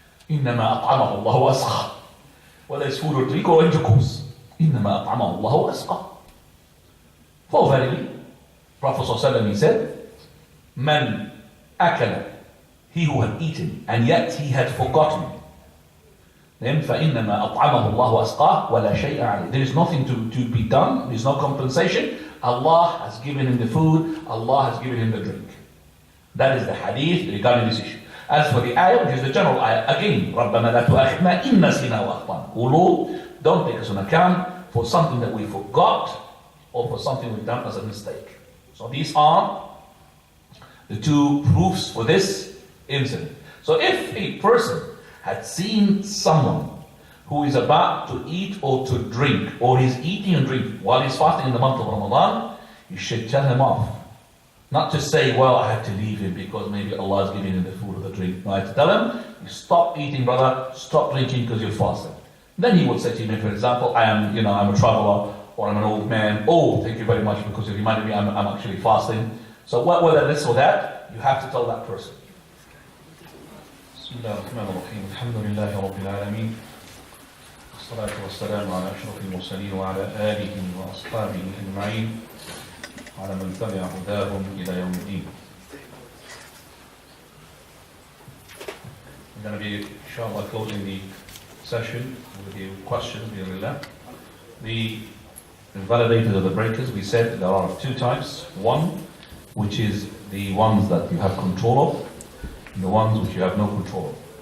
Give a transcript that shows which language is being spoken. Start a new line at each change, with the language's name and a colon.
Arabic: إِنَّمَا أَطْعَمَهُ اللَّهُ وَأَسْقَى.
English: Whether it's food or drink or intercourse.
Arabic: إِنَّمَا أَطْعَمَهُ اللَّهُ وَأَسْقَى.
English: For verily, Prophet ﷺ, he said,
Arabic: Man akala,
English: he who had eaten, and yet he had forgotten. Then
Arabic: فَإِنَّمَا أَطْعَمَهُ اللَّهُ وَأَسْقَاهُ وَلَا شَيْءَ عَلَيْهِ.
English: There is nothing to be done, there is no compensation. Allah has given him the food, Allah has given him the drink. That is the hadith regarding this issue. As for the ayah, which is the general ayah, again,
Arabic: رَبَّنَا لَا تُؤَاخِذْنَا إِن نَسِينَا وَأَخْطَأْنَا.
English: O Lord, don't take us on account for something that we forgot or for something we've done as a mistake. So these are the 2 proofs for this incident. So if a person had seen someone who is about to eat or to drink, or is eating and drinking while he's fasting in the month of Ramadan, you should tell him off. Not to say, well, I have to leave him because maybe Allah is giving him the food or the drink. No, I have to tell him, you stop eating, brother, stop drinking because you're fasting. Then he would say to me, for example, I'm a traveler, or I'm an old man. Oh, thank you very much because you reminded me I'm actually fasting. So whether this or that, you have to tell that person.
Arabic: بسم الله الرحمن الرحيم الحمد لله رب العالمين والصلاة والسلام على أشرف المرسلين وعلى آله وأصحابه أجمعين وعلى من تبع هداهم إلى يوم الدين.
English: We're going to be, inshallah, closing the session with the questions. The invalidators of the breakers, we said there are two types. One, which is the ones that you have control of, and the ones which you have no control of.